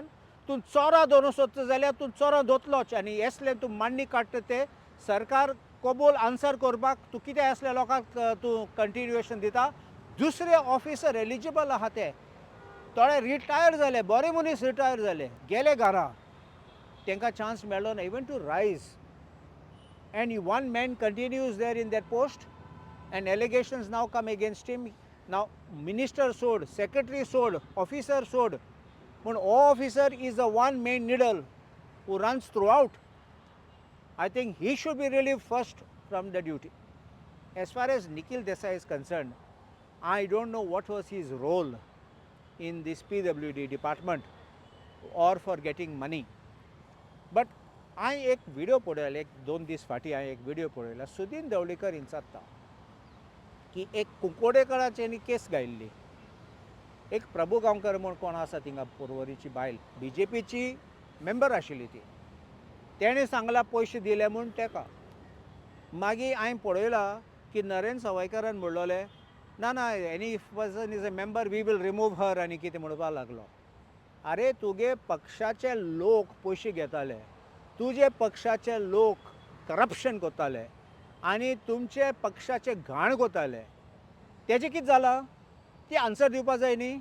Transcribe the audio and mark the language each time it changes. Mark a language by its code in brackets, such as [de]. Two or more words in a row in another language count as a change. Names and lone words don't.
[kok] तूं चोरां धरूंक सोदता जाल्यार तूं चोरां धरतलोच आनी असले तूं मांडणी काडटा ते सरकार कबूल आन्सर करपाक तूं कितें असल्या लोकांक तूं कंटिन्युएशन दिता. दुसरे ऑफिसर एलिजिबल आहा ते थोडे रिटायर जाले बरे मनीस रिटायर जाले गेले घरा तांकां चान्स मेळ्ळो ना [en] even to rise. And one man continues there in that post and allegations now come against him. Now, minister sold, secretary sold, officer sold. But officer is the one main needle who runs throughout. I think he should be relieved first from the duty. As far as Nikhil Desai is concerned, I don't know what was his role in this PWD department or for getting money. But [kok] हांवें एक व्हिडिओ पळयलो, एक 2 दीस फाटीं हांवें एक व्हिडिओ पळयलो. सुदीन ढवळीकर इंचारता की एक कुंकोडेकरांची केस गायिल्ली. एक प्रभू गांवकर म्हूण कोण आसा थिंगा पर्वरीची बायल, BJPची मेंबर आशिल्ली ती. तेणें सांगलां पयशे दिले म्हूण तेका. मागीर हांवें पळयलां की नरेन सवायकरान म्हणलोलें ना ना [en] any person is a member we will remove her [kok] आनी कितें म्हणपाक लागलो. अरे तुगे पक्षाचे लोक पयशे घेताले, तुजे पक्षाचे लोक करप्शन करताले आनी तुमचे पक्षाचे घाण करताले. तेजें कितें जालां ती आन्सर दिवपाक जाय न्ही.